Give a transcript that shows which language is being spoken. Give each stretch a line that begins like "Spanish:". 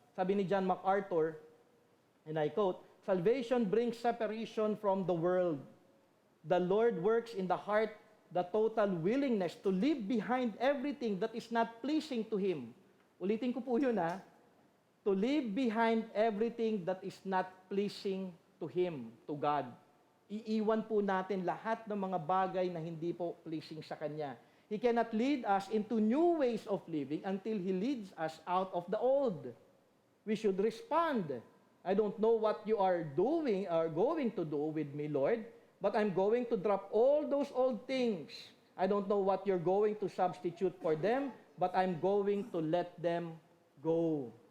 Filipino: Sabi ni
English: John MacArthur, and I quote, "Salvation brings separation from the world. The Lord works in the heart the total willingness to leave behind everything that is not pleasing to Him."
Filipino: Ulitin ko po yun ha.
English: To leave behind everything that is not pleasing to Him, to God.
Filipino: Iiwan po natin lahat ng mga bagay na hindi po pleasing sa Kanya.
English: He cannot lead us into new ways of living until He leads us out of the old. We should respond. I don't know what you are doing or going to do with me, Lord, but I'm going to drop all those old things. I don't know what you're going to substitute for them, but I'm going to let them go.